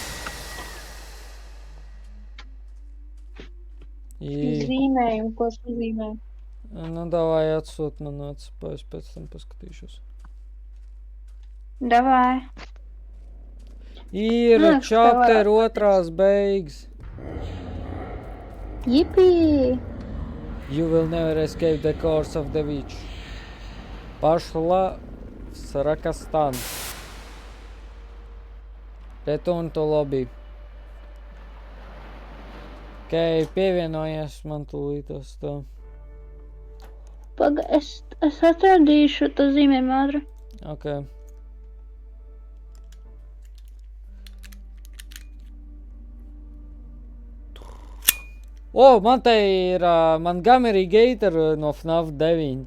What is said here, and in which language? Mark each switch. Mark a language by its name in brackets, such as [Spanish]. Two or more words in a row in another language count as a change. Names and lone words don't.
[Latvian] Zīmējumu, ko es uzzīmēju. Nu, davai atsūt man atspējas, pēc tam paskatīšos. Davai. Ir Nu, chapter otrās beigas. Jipī! [English] You will never escape the course of the witch. [Russian] Пошла в Саракастан. [English] Return to lobby. [Latvian] Ok, pievienojies man tūlītas tā. Paga, es atradīšu to zīmējumu ātri. Ok. O, man te ir Montgomery Gator no FNAF 9.